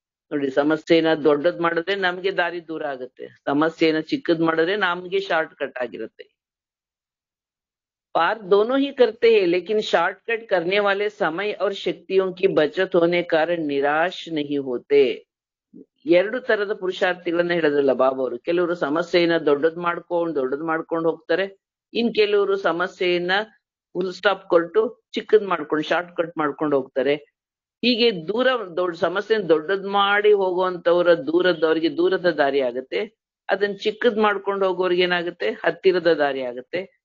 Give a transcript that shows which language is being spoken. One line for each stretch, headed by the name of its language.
Kannada: ನೋಡಿ, ಸಮಸ್ಯೆನ ದೊಡ್ಡದ್ ಮಾಡಿದ್ರೆ ನಮ್ಗೆ ದಾರಿ ದೂರ ಆಗುತ್ತೆ, ಸಮಸ್ಯೆನ ಚಿಕ್ಕದ್ ಮಾಡಿದ್ರೆ ನಮ್ಗೆ ಶಾರ್ಟ್ ಕಟ್ ಆಗಿರುತ್ತೆ.
Hindi: पार दोनों ही करते हैं, लेकिन शॉर्टकट करने वाले समय और शक्तियों की बचत होने कारण निराश नहीं होते.
Kannada: 2 ತರದ ಪುರುಷಾರ್ಥಿಗಳನ್ನ ಹೇಳಿದ್ರಲ್ಲ ಬಾಬಾ ಅವರು. ಕೆಲವರು ಸಮಸ್ಯೆಯನ್ನ ದೊಡ್ಡದ್ ಮಾಡ್ಕೊಂಡು ಹೋಗ್ತಾರೆ, ಇನ್ ಕೆಲವರು ಸಮಸ್ಯೆಯನ್ನ ಫುಲ್ ಸ್ಟಾಪ್ ಕೊಟ್ಟು ಚಿಕ್ಕದ್ ಮಾಡ್ಕೊಂಡು ಶಾರ್ಟ್ ಕಟ್ ಮಾಡ್ಕೊಂಡು ಹೋಗ್ತಾರೆ. ಹೀಗೆ ಸಮಸ್ಯೆನ ದೊಡ್ಡದ್ ಮಾಡಿ ಹೋಗುವಂತವ್ರಿಗೆ ದೂರದ ದಾರಿ ಆಗುತ್ತೆ, ಅದನ್ನ ಚಿಕ್ಕದ್ ಮಾಡ್ಕೊಂಡು ಹೋಗೋರ್ಗೆ ಏನಾಗುತ್ತೆ, ಹತ್ತಿರದ ದಾರಿ ಆಗುತ್ತೆ.